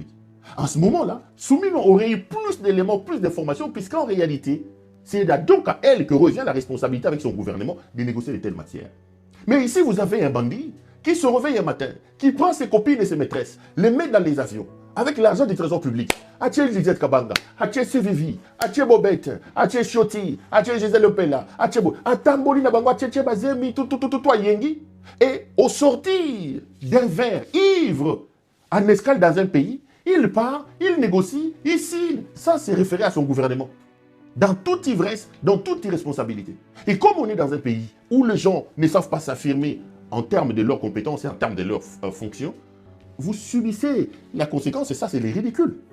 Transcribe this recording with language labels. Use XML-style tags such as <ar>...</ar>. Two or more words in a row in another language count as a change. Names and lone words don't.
<fr>En ce moment-là, Soumino aurait eu plus d'éléments, plus d'informations, puisqu'en réalité, c'est donc à elle que revient la responsabilité avec son gouvernement de négocier de telles matières. Mais ici, vous avez un bandit qui se réveille un matin, qui prend ses copines et ses maîtresses, les met dans les avions, avec l'argent du trésor public. Atie Lizette Kabanga, Atie CVV, Atie Bobette, Atie Choti, Atie Gisèle Lepela, Atie Atamboli Nabango, Atie Bazemi, tout Yengi. Et au sortir d'un verre ivre en escale dans un pays, il part, il négocie, il signe. Ça, c'est référé à son gouvernement. Dans toute ivresse, dans toute irresponsabilité. Et comme on est dans un pays où les gens ne savent pas s'affirmer en termes de leurs compétences et en termes de leurs fonctions, vous subissez la conséquence, et ça, c'est les ridicules.</fr>